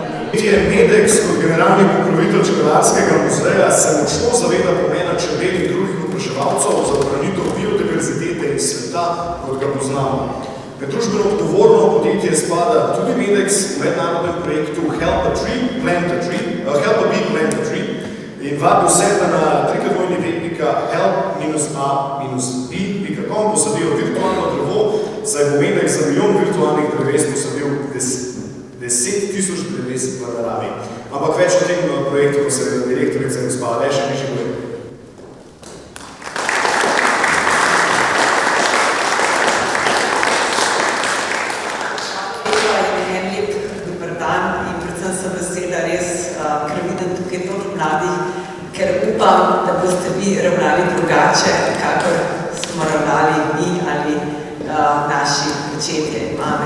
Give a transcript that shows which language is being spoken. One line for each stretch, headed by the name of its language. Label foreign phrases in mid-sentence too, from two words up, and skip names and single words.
Slovenian: Medex kot generalni pokrovitelj Čebelarskega muzeja se močno zaveda pomena čebel in drugih opraševalcev za ohranitev biodiverzitete in sveta, kot ga poznamo. Med družbeno odgovorno podjetje spada tudi Medex v mednarodnem projektu Help a Bee, Plant a Tree in vabi vse, da na help-a-bee.com posadijo virtualno drevo, saj bo Medex za milijon virtualnih dreves posadil 10,000 dreves v naravi. Ampak več o tem projektu, ko se direktorica gospa Aleša Mišegoj. Ker upam, da boste vi ravnali drugače, kakor smo ravnali mi ali naši očetje in mame.